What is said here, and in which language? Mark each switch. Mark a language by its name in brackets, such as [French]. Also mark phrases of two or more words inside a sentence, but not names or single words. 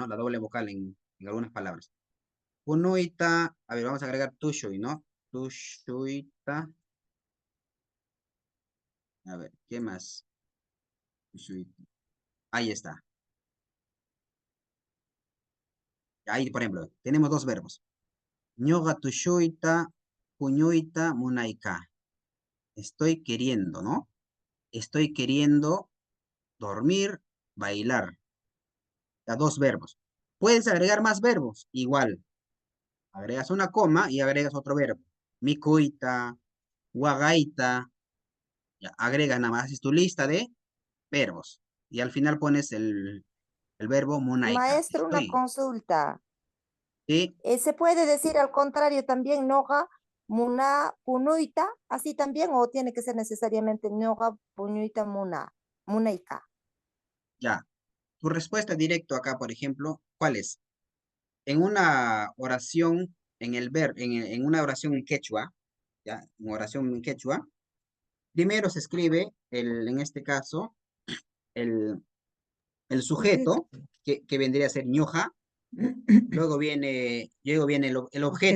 [Spanish] La doble vocal en algunas palabras. Punuita, a ver, vamos a agregar tushui, ¿no? Tushuita. A ver, ¿qué más? Tushuita. Ahí está. Ahí, por ejemplo, tenemos dos verbos. [Quechua] Ñoga tushuita, puñuita, munaika. [Spanish] Estoy queriendo, ¿no? Estoy queriendo dormir, bailar. Ya, dos verbos. Puedes agregar más verbos, igual. Agregas una coma y agregas otro verbo. [Quechua] Mikuita, guagaita. [Spanish] Ya, agregas nada más, es tu lista de verbos. Y al final pones El verbo munaika. Maestro, una Estoy. consulta. ¿Sí? ¿Se puede decir al contrario también [Quechua] noga, muna, punuita? [Spanish] ¿Así también o tiene que ser necesariamente [Quechua] noga, punuita, muna, munaika? [Spanish] Ya. Tu respuesta directo acá, por ejemplo, ¿cuál es? En una oración, en una oración en quechua, ¿ya? En oración en quechua, primero se escribe, en este caso, el, el sujeto, que vendría a ser ñoja, luego viene el objeto,